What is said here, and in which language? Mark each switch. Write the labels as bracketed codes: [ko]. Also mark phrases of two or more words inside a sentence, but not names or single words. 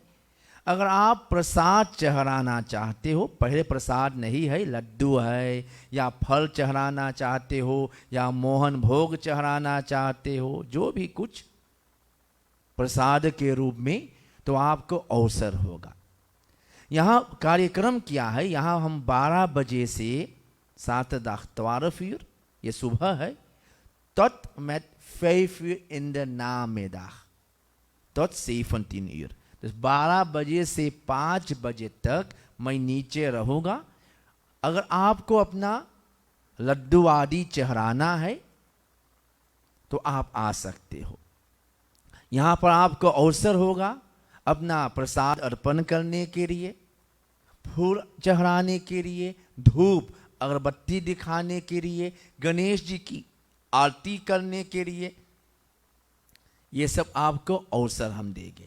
[hi] अगर आप प्रसाद चढ़ाना चाहते हो, पहले प्रसाद नहीं है, लड्डू है या फल चढ़ाना चाहते हो या मोहन भोग चढ़ाना चाहते हो, जो भी कुछ प्रसाद के रूप में, तो आपको अवसर होगा। यहाँ कार्यक्रम क्या है, यहाँ हम 12 बजे से 7 12 uur, ये सुबह है, [nl] tot met 5 uur in de namiddag, tot 17 uur। [hi] तो 12 बजे से 5 बजे तक मैं नीचे रहूँगा। अगर आपको अपना लड्डू आदि चढ़ाना है तो आप आ सकते हो। यहाँ पर आपको अवसर होगा अपना प्रसाद अर्पण करने के लिए, फूल चढ़ाने के लिए, धूप अगरबत्ती दिखाने के लिए, गणेश जी की आरती करने के लिए, ये सब आपको अवसर हम देंगे।